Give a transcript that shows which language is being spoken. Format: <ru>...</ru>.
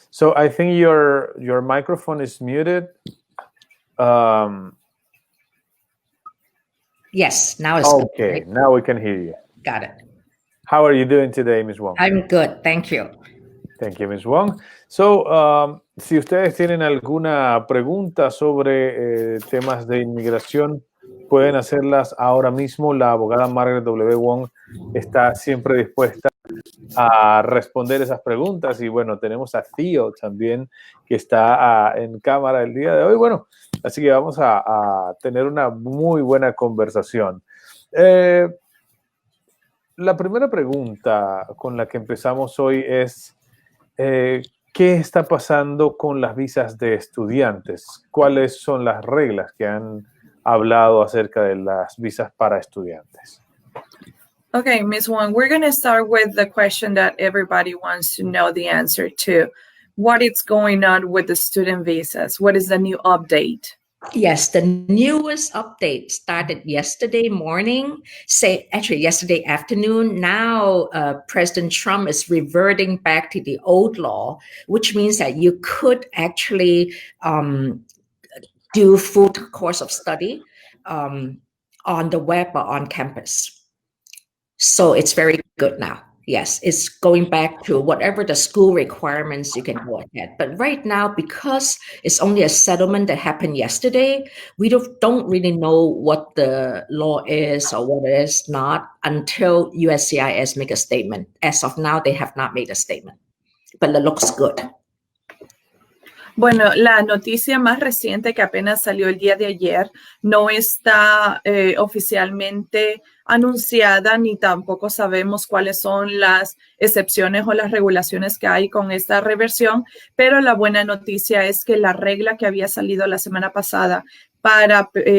<en>So I think your microphone is muted. Yes, now it's okay, good, right? Now we can hear you. Got it. How are you doing today, Ms. Wong? I'm good, thank you. Thank you, Ms. Wong.</en> <es>So, si ustedes tienen alguna pregunta sobre temas de inmigración, pueden hacerlas ahora mismo. La abogada Margaret W. Wong está siempre dispuesta a responder esas preguntas. Y bueno, tenemos a Theo también, que está en cámara el día de hoy. Bueno, así que vamos a tener una muy buena conversación. La primera pregunta con la que empezamos hoy es, ¿qué está pasando con las visas de estudiantes? ¿Cuáles son las reglas que han hablado acerca de las visas para estudiantes?</es> <en>Okay, Ms. Wong, we're going to start with the question that everybody wants to know the answer to. What is going on with the student visas? What is the new update? Yes, the newest update started yesterday morning, actually yesterday afternoon. Now, President Trump is reverting back to the old law, which means that you could actually do full course of study on the web or on campus. So it's very good now. Yes, it's going back to whatever the school requirements you can go ahead. But right now, because it's only a settlement that happened yesterday, we don't really know what the law is or what it is not until USCIS make a statement. As of now, they have not made a statement, but it looks good.</en> <es>Bueno, la noticia más reciente que apenas salió el día de ayer no está oficialmente anunciada ni tampoco sabemos cuáles son las excepciones o las regulaciones que hay con esta reversión, pero la buena noticia es que la regla que había salido la semana pasada para</es>